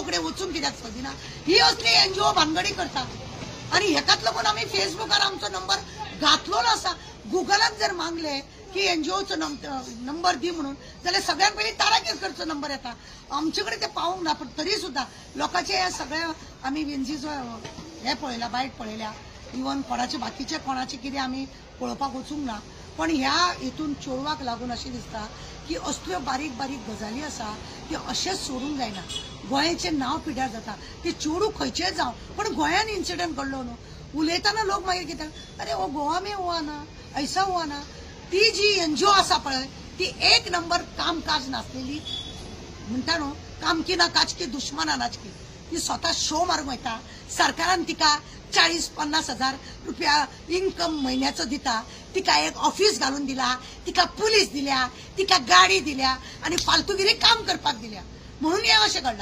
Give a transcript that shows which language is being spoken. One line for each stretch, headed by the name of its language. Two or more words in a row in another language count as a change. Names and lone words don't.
Konkani: कडेन वचूंक कित्याक सोदिना ही असली NGO भानगडी करता आनी हेकाच लागून आमी फेसबुकार आमचो नंबर घातलोलो आसा गुगलाक जर मागले की NGOचो नंबर दी म्हणून जाल्यार सगळ्यांत पयलीं ताराकेरकरचो नंबर येता आमचे कडेन ते पावूंक ना पण तरी सुद्दां लोकांचे हे सगळे आमी विंझीचो हे पळयला बायट पळयल्या इवन कोणाचे बाकीचे कोणाचे कितें आमी पळोवपाक वचूंक ना पण ह्या हितून चेडवाक लागून अशें दिसता की असल्यो बारीक बारीक गजाली आसा त्यो अशेंच सोडूंक जायना। गोंयाचें नांव पिड्ड्यार जाता ते चेडू खंयचेय जावं पण गोंयान इन्सिडंट घडलो न्हू उलयतना लोक मागीर कित्याक अरे वो
Hindi: गोवा में हुआ ना ऐसा हुआ ना
Konkani: ती जी NGO आसा पळय ती एक नंबर कामकाज नासलेली म्हणटा न्हू
Hindi: काम की ना काज की दुश्मना नाच की
Konkani: ती स्वता शो मारूंक वयता सरकारान तिका 40-50 हजार रुपया इन्कम म्हयन्याचो दिता तिका एक ऑफिस घालून दिला तिका पुलीस दिल्या तिका गाडी दिल्या आनी फालतूगिरी काम करपाक दिल्या म्हणून हे अशें घडलां।